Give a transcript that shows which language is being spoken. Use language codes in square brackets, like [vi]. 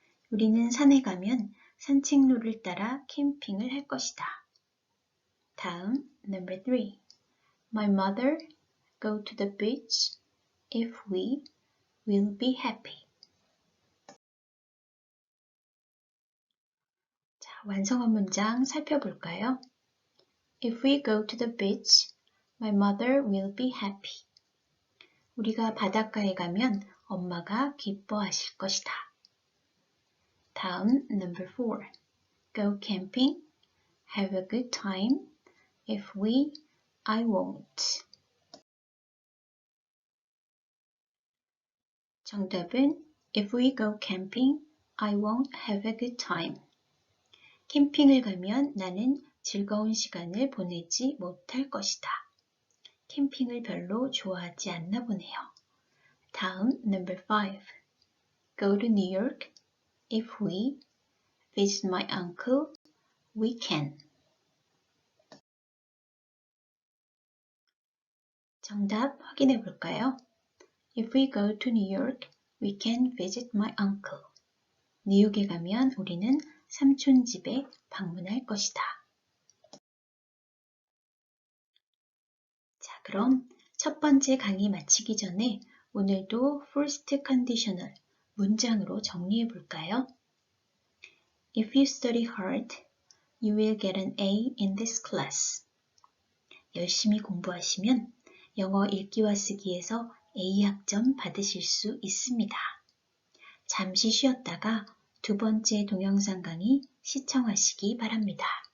[ko] 우리는 산에 가면 산책로를 따라 캠핑을 할 것이다. 다음, [en] number 3. My mother go to the beach if we will be happy. [ko] 자, 완성한 문장 살펴볼까요? [en] If we go to the beach, my mother will be happy. [ko] 우리가 바닷가에 가면 엄마가 기뻐하실 것이다. 다음, [en] number 4. Go camping, have a good time. If we, I won't. [ko] 정답은 [en] If we go camping, I won't have a good time. [ko] 캠핑을 가면 나는 즐거운 시간을 보내지 못할 것이다. 캠핑을 별로 좋아하지 않나 보네요. 다음, [en] number 5. Go to New York. If we visit my uncle, we can. [ko] 정답 확인해 볼까요? [en] If we go to New York, we can visit my uncle. [ko] 뉴욕에 가면 우리는 삼촌 집에 방문할 것이다. 자, 그럼 첫 번째 강의 마치기 전에 오늘도 first conditional 문장으로 정리해 볼까요? [en] If you study hard, you will get an A in this class. [ko] 열심히 공부하시면 영어 읽기와 쓰기에서 A 학점 받으실 수 있습니다. 잠시 쉬었다가 두 번째 동영상 강의 시청하시기 바랍니다.